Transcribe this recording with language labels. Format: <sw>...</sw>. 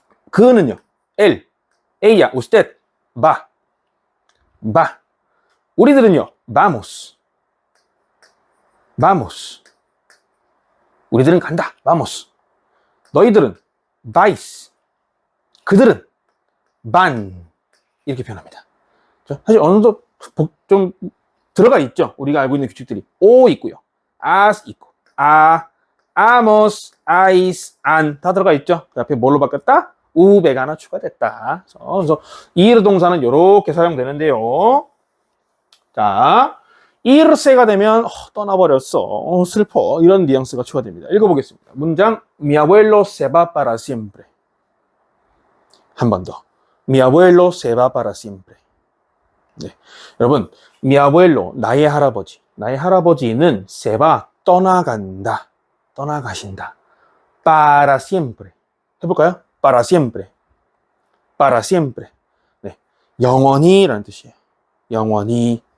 <ko>그는요,</ko> <es>ella, usted, va.</es> <ko>우리들은요, vamos. 우리들은 간다, vamos. 너희들은 vais. 그들은 van. 이렇게 표현합니다. 사실 어느 정도 좀 들어가 있죠. 우리가 알고 있는 규칙들이 o 있고요, as 있고, amos, ais, an 다 들어가 있죠. 그 앞에 뭘로 바뀌었다? 우배가 하나 추가됐다. 그래서 ir 동사는 이렇게 사용되는데요. 자, irse가 되면 떠나버렸어, 슬퍼, 이런 뉘앙스가 추가됩니다. 읽어보겠습니다. 문장</ko> <es>Mi abuelo se va para siempre.</es> <ko>한 번 더.</ko> <es>Mi abuelo se va para siempre.</es> <ko>네, 여러분,</ko> <es>mi abuelo,</es> <ko>나의 할아버지. 나의 할아버지는</ko> <es>se va,</es> <ko>떠나간다. 떠나가신다.</ko> <es>Para siempre.</es> <ko>해볼까요? Para siempre. Para siempre. 네, 영원히라는 뜻이에요. 영원히.</ko>